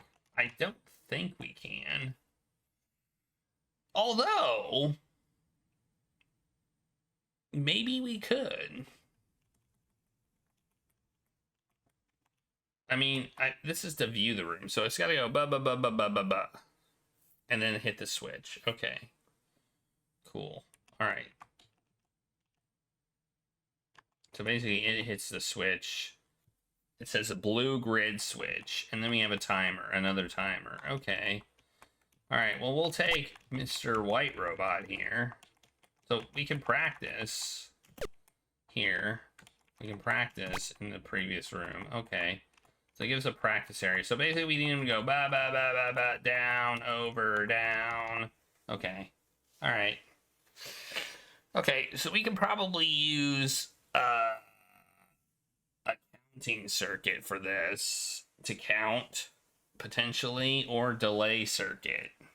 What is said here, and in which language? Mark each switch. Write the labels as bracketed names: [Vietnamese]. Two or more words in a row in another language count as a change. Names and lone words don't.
[English] I don't think we can. Although, maybe we could. I mean, this is to view the room, so it's got to go ba ba ba ba ba ba ba, and then hit the switch. Okay. Cool. All right. So basically, it hits the switch. It says a blue grid switch, and then we have a timer, another timer. Okay. All right, well, we'll take Mr. White Robot here. So we can practice here. We can practice in the previous room. Okay. So it gives a practice area. So basically, we need him to go ba ba ba ba ba, down, over, down. Okay. All right. Okay, so we can probably use a counting circuit for this to count, potentially, or delay circuit.